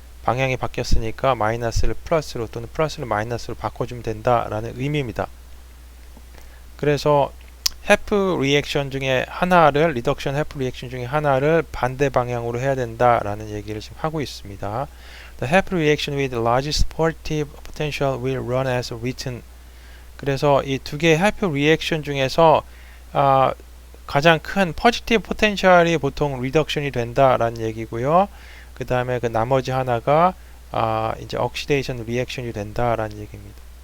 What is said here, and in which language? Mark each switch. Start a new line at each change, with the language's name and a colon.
Korean: 방향이 바뀌었으니까 마이너스를 플러스로 또는 플러스를 마이너스로 바꿔주면 된다라는 의미입니다. 그래서 해프 리액션 중에 하나를, 리덕션 해프 리액션 중에 하나를 반대 방향으로 해야 된다라는 얘기를 지금 하고 있습니다.
English: The HEP reaction with largest positive potential will run as written.
Korean: 그래서 이 두 개의 HEP 리액션 중에서 가장 큰 포지티브 포텐셜이 보통 리덕션이 된다라는 얘기고요. 그 다음에 그 나머지 하나가 이제 옥시데이션 리액션이 된다라는 얘기입니다.